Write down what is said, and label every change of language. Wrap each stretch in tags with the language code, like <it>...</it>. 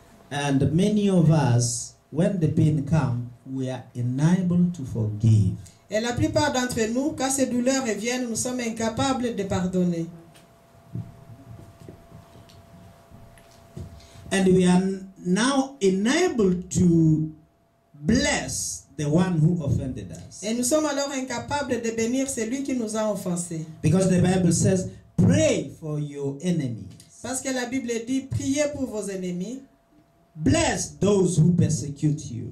<en>And many of us, when the pain comes, we are unable to forgive.</en> <fr>Et la plupart d'entre nous, quand ces douleurs reviennent, nous sommes incapables de pardonner.</fr> <en>And we are now enabled to bless the one who offended us.</en> <fr>Et nous sommes alors incapables de bénir celui qui nous a offensés.</fr> <en>Because the Bible says, pray for your enemies.</en> <fr>Parce que la Bible dit, priez pour vos ennemis.</fr> <en>Bless those who persecute you.</en>